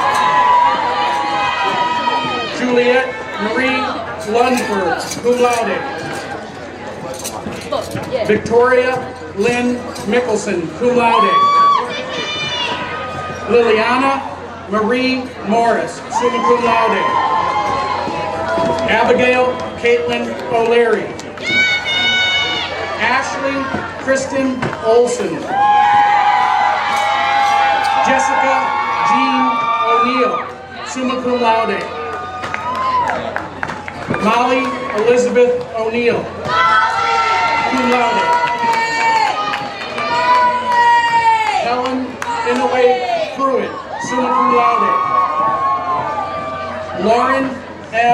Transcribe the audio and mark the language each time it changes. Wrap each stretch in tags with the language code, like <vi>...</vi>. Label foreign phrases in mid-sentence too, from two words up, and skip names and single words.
<en>Juliette Marie Lunsford,</en> <la>cum laude.</la> <en>Victoria Lynn Mickelson,</en> <la>cum laude.</la> <en>Liliana Marie Morris,</en> <la>summa cum laude.</la> <en>Abigail Caitlin O'Leary. Ashley Kristen Olson. Jessica Jean O'Neill,</en> <la>summa cum laude.</la> <en>Molly Elizabeth O'Neill,</en> <la>cum laude.</la> <en>Helen Inouye Pruitt,</en> <la>summa cum laude.</la> <en>Lauren M.</en>